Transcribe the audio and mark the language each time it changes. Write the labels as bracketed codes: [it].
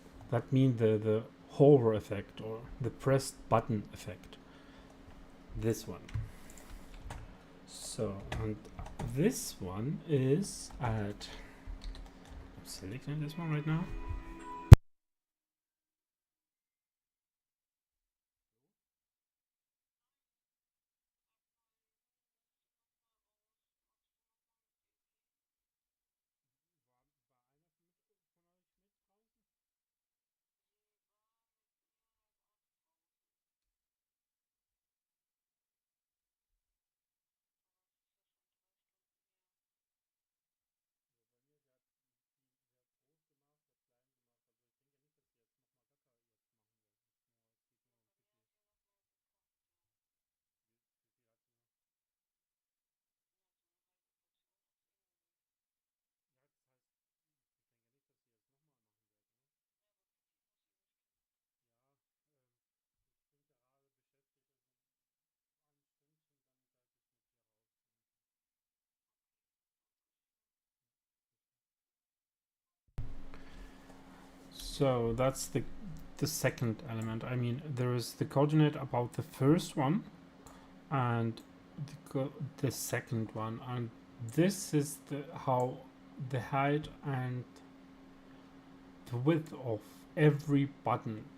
[en] That means the hover effect or the pressed button effect. This one. So, and this one is at selecting this one right now. [de] War einer von euch mit draußen? Also bei mir, sie hat groß gemacht, sie hat klein gemacht. Also ich denke nicht, dass sie jetzt nochmal Wetter jetzt machen wird. Es geht nur um Budget. Wie viel hat sie noch? Ja, das heißt, ich denke nicht, dass sie jetzt nochmal machen wird, ne? Ja, ich bin gerade beschäftigt, also ein Stündchen, dann werde ich mit ihr rausgehen. [en] So that's the second element. I mean, there is the coordinate about the first one and the second one, and this is how the height and the width of every button.